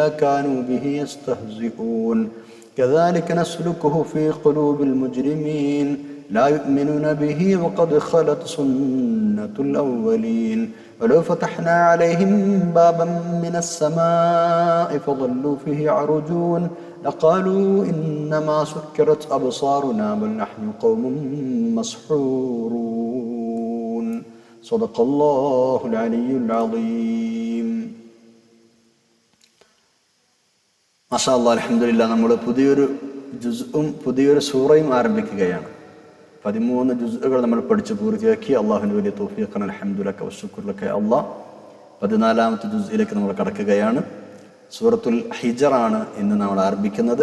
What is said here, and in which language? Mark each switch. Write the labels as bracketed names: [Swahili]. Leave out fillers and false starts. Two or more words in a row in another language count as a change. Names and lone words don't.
[Arabic] كانوا به يستهزئون كذلك نسلكه في قلوب المجرمين لا يؤمنون به وقد خلت سنة الأولين ولو فتحنا عليهم بابا من السماء فظلوا فيه يعرجون لقالوا إنما سكرت أبصارنا بل نحن قوم مسحورون صدق الله العلي العظيم. ما شاء الله، الحمد لله. [Malayalam] നമ്മൾ പുതിയൊരു സൂറയും ആരംഭിക്കുകയാണ്. 13 ജുസ്ഉകൾ നമ്മൾ പഠിച്ച് പൂർത്തിയാക്കി. അള്ളാഹുവിൻ്റെ വലിയ തൗഫീഖാണ്. [Arabic] الحمد لله والشكر لك الله. [Malayalam] 14ാമത്തെ ജുസ്ഇലേക്ക് നമ്മൾ കടക്കുകയാണ്. സൂറത്തുൽ ഹിജറാണ് ഇന്ന് നമ്മൾ ആരംഭിക്കുന്നത്.